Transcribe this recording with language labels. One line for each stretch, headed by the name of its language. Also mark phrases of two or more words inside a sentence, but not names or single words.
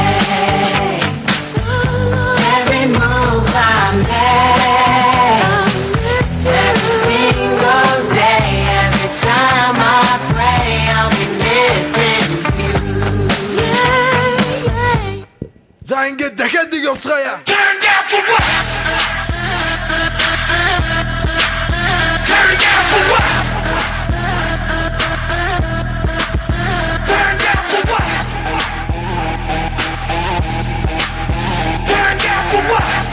English: Every move I make, every single day, every time I pray, I'll be missing you.
Mongolian: За ингээд дахиад нэг явцгаая.
English: Turn down for what? Turn down for what? Turn down for what? Turn down for what?